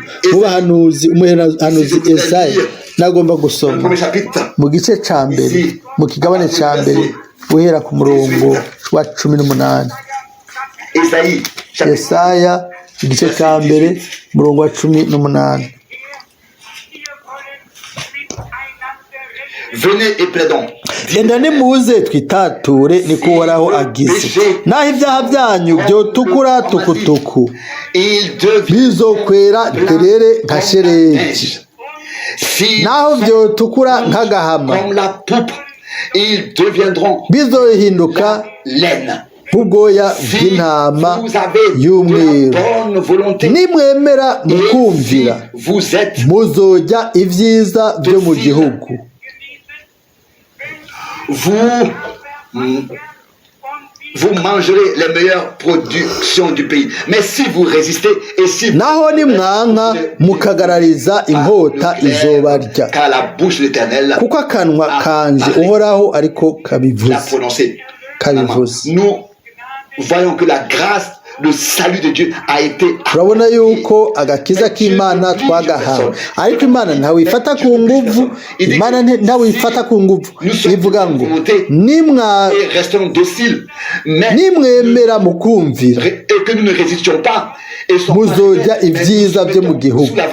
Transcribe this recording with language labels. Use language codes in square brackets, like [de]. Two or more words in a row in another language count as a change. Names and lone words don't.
[rn] mu bahanuzi, umuhanuzi Esaya nagomba gusoma mu gice cya mbere, mu kigabane cya mbere guhera ku murongo wa 18. Esaya igice cya mbere murongo wa 18. [fr] Venez et plaidons. [rn] Genda nimuze twitature niko Uhoraho agize. Naho ibyaha byanyu byotukura tukutuku, bizokwera derere nka sheregi. Naho byotukura nk'agahama, bizohinduka nk'ubwoya bw'intama y'umweru. Nimwemera mukumvira, muzojya ibyiza byo mu gihugu. [fr] Vous mangerez les meilleures productions du pays. Mais si vous résistez et si vous... [rn] naho nimwanka mukagarariza inkota izobarya, [fr] car la bouche de l'Éternel, [rn] kuko akanwa kanje Uhoraho ariko kabivuze. [fr] Nous voyons que la grâce, le salut de Dieu a été. [rn] Turabona yuko agakiza k'Imana twagahawe, ariko Imana ntawe ifata ku nguvu. Imana ntawe ifata ku nguvu. Ivuga ngo nimwemera mukumvira, muzojya ibyiza byo mu gihugu.